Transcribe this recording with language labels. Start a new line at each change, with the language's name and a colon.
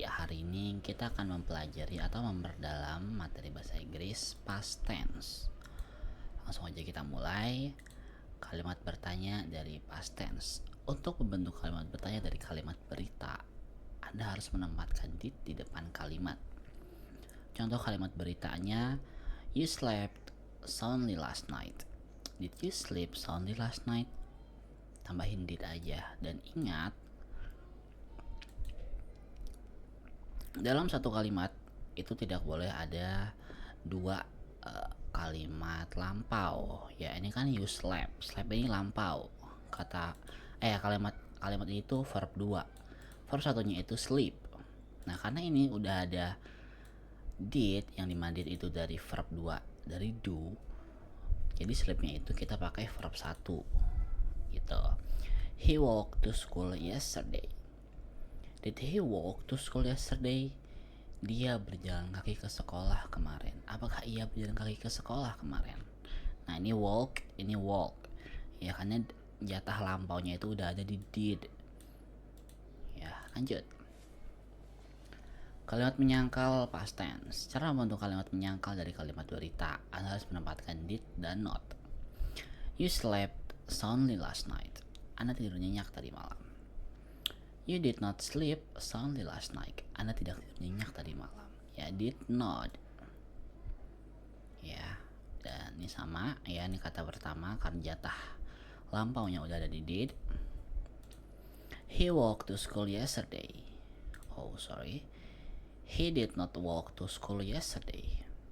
Indonesian: Hari ini kita akan mempelajari atau memperdalam materi bahasa Inggris past tense. Langsung aja kita mulai. Kalimat bertanya dari past tense. Untuk membentuk kalimat bertanya dari kalimat berita, Anda harus menempatkan did di depan kalimat. Contoh kalimat beritanya,
English: you slept soundly last night. Did you sleep soundly last night?
Indonesian: Tambahin did aja. Dan ingat, dalam satu kalimat itu tidak boleh ada dua kalimat lampau. Ya, ini kan
English: you slept.
Indonesian: Slept ini lampau. Kalimat ini tuh verb 2. Verb satunya itu sleep. Nah, karena ini udah ada did, yang dimana did itu dari verb 2, dari do. Jadi sleepnya itu kita pakai verb 1 gitu.
English: He walked to school yesterday. Did he walk to school yesterday?
Indonesian: Dia berjalan kaki ke sekolah kemarin. Apakah ia berjalan kaki ke sekolah kemarin? Nah, ini walk, ini walk. Ya, karena jatah lampaunya itu udah ada di did. Ya, lanjut. Kalimat menyangkal past tense. Cara membentuk kalimat menyangkal dari kalimat berita, Anda harus menempatkan did dan not.
English: You slept soundly last night.
Indonesian: Anda tidur nyenyak tadi malam.
English: You did not sleep soundly last night.
Indonesian: Anda tidak tidur nyenyak tadi malam. Ya, did not. Ya, dan ini sama. Ya, ini kata pertama karena jatah lampaunya udah ada di did. He walked to school yesterday. Oh, sorry. He did not walk to school yesterday.